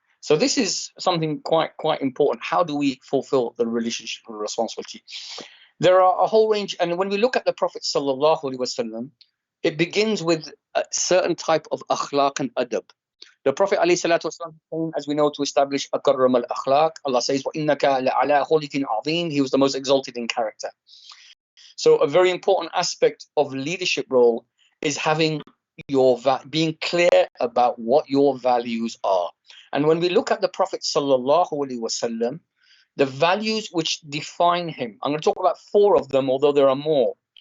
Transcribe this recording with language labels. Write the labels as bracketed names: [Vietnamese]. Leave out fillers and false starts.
[English] So this is something quite important. How do we fulfill the relationship responsibility? There are a whole range, and when we look at the Prophet sallallahu alaihi wasallam, it begins with a certain type of akhlaq and adab. The Prophet alayhi salatu wasallam came, as we know, to establish akarram al-akhlaq. Allah says, [Arabic] وَإِنَّكَ لَعَلَىٰ خُلِقٍ عَظِيمٍ. [English] He was the most exalted in character. So a very important aspect of leadership role is having being clear about what your values are. And when we look at the Prophet sallallahu alaihi wasallam, the values which define him, I'm going to talk about 4 of them, although there are more.